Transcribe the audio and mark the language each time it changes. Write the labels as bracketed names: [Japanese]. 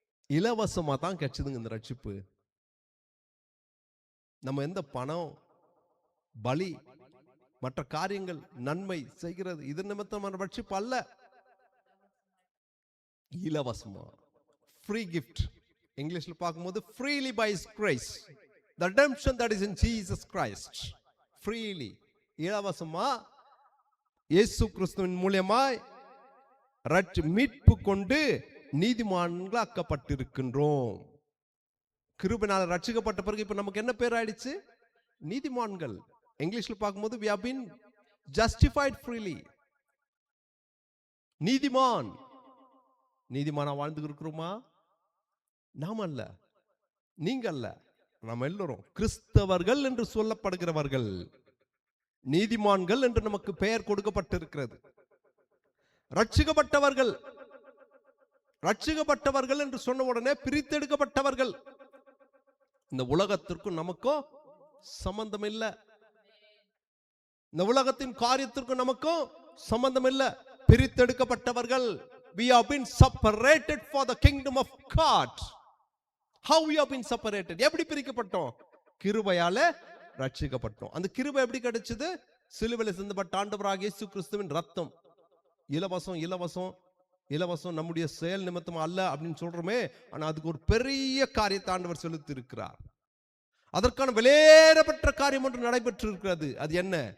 [Tamil] இலவசமா தான் கிடைச்சதுங்க இந்த ரட்சிப்பு. நம்ம எந்த பணம், பலி, மற்ற காரியங்கள், நன்மை செய்கிறது இது நிமித்தமான ரட்சிப்பு அல்ல. இலவசமா, ஃப்ரீ கிஃப்ட். இங்கிலீஷ்ல பார்க்கும்போது [English] freely by his grace, the redemption that is in Jesus Christ. [Tamil] freely, இலவசமா இயேசு கிறிஸ்துவின் மூலமாய் மீட்பு கொண்டு நீதிமான்களாக்கப்பட்டிருக்கின்றோம். கிருபையினால் ரட்சிக்கப்பட்ட பிறகு இப்ப நமக்கு என்ன பேர் ஆயிடுச்சு? நீதிமான்கள். இங்கிலீஷ்ல பார்க்கும்போது [English] we have been justified freely. [Tamil] நீதிமான். நீதிமானா வாழ்ந்து இருக்கிறோமா? நாம் அல்ல, நீங்க அல்ல, நாம் எல்லோரும் கிறிஸ்தவர்கள் என்று சொல்லப்படுகிறவர்கள் நீதிமான்கள் என்று நமக்கு பெயர் கொடுக்கப்பட்டிருக்கிறது. ரட்சிக்கப்பட்டவர்கள் ரட்சிக்கப்பட்டவர்கள் என்று சொன்ன உடனே பிரித்தெடுக்கப்பட்டவர்கள். இந்த உலகத்திற்கும் நமக்கும் சம்பந்தம் இல்லை. இந்த உலகத்தின் காரியத்திற்கும் நமக்கும் சம்பந்தம் இல்லை. பிரித்தெடுக்கப்பட்டவர்கள். [English] We have been separated for the kingdom of God. How we have been separated? [Tamil] எப்படி பிரிக்கப்பட்டோம்? கிருபையால ரட்சிக்கப்பட்டோம். அந்த கிருபை எப்படி கிடைச்சது? சிலுவையில் சிந்தப்பட்ட ஆண்டவராகிய இயேசு கிறிஸ்துவின் ரத்தம். இலவசம் இலவசம் இலவசம், நம்முடைய செயல் நிமித்தம் அல்ல அப்படின்னு சொல்றோமே, ஆனா அதுக்கு ஒரு பெரிய காரியத்தை ஆண்டவர் செலுத்தி இருக்கிறார். அதற்கான விலையேறப்பட்ட காரியம் ஒன்று நடைபெற்று இருக்கிறது. அது என்ன?